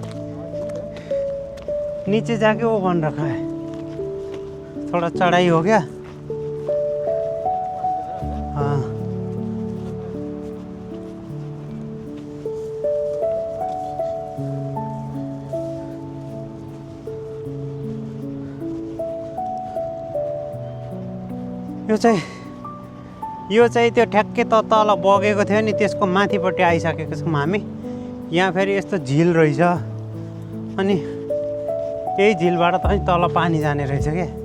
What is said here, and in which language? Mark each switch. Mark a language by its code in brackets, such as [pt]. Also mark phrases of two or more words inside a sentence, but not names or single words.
[hi] नीचे जाके वो बन रखा है थोड़ा चढ़ाई हो गया हाँ [ne] यो चाहिँ त्यो ठ्याक्कै तल बगेको थियो नि त्यसको माथिपट्टि आइसकेको छौँ हामी यहाँ फेरि यस्तो झिल रहेछ अनि यही झिलबाट त तल पानी जाने रहेछ क्या